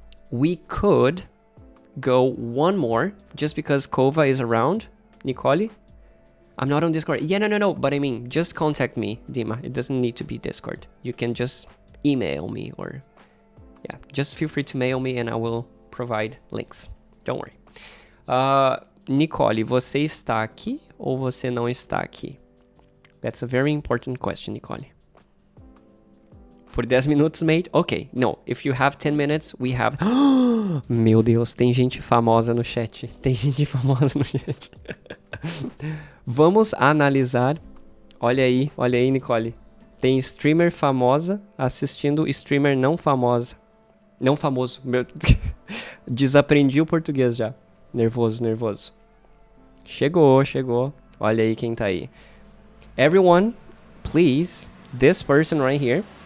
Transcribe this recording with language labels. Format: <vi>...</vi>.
<en>We could go one more just because Kova is around. Nicole? I'm not on Discord. Yeah, no. But I mean, just contact me, Dima. It doesn't need to be Discord. You can just email me or... Yeah, just feel free to mail me and I will provide links. Don't worry.</en> <pt>Nicole, você está aqui ou você não está aqui?</pt> <en>That's a very important question, Nicole. For 10</en> <pt>minutos,</pt> <en>mate? Okay, no. If you have 10 minutes, we have...</en> <pt>Meu Deus, tem gente famosa no chat. Tem gente famosa no chat. Vamos analisar. Olha aí, Nicole. Tem streamer famosa assistindo streamer não famosa. Não famoso. Meu... Desaprendi o português já. Nervoso. Chegou. Olha aí quem tá aí.</pt> <en>Everyone, please, this person right here...</en>